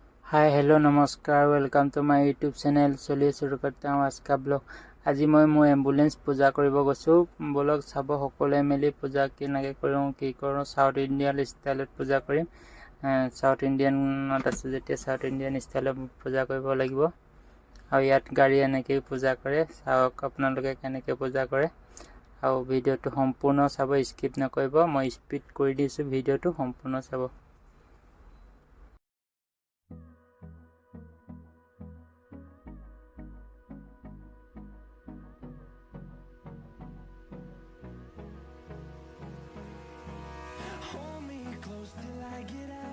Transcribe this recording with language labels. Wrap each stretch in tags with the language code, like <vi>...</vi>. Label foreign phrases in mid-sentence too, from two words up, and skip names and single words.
<en>hi hello</en> <hi>नमस्कार</hi> <en>welcome to my YouTube channel.</en> <hi>चलिए शुरू करते हैं आज का ब्लॉग।</hi> <as>আজি মই</as> <hi>एम्बुलेंस पूजा</hi> <as>কৰিব গৈছো। ব্লগ চাব সকলোৱে মিলি পূজা কেনেকৈ কৰোঁ কি কৰোঁ।</as> <en>South Indian</en> <as>ষ্টাইলত পূজা কৰিম। সাউথ ইন্ডিয়ানত আছে যেতিয়া</as> <en>South Indian</en> <as>ষ্টাইলত পূজা কৰিব লাগিব। আৰু ইয়াত গাড়ী এনেকৈ পূজা কৰে। চাওক আপোনালোকে কেনেকৈ পূজা কৰে। আৰু ভিডিঅ'টো সম্পূৰ্ণ চাব, স্কিপ নকৰিব। মই স্পীড কৰি দিছোঁ, ভিডিঅ'টো সম্পূৰ্ণ চাব।</as> <en>Hold me close till I get up.</en>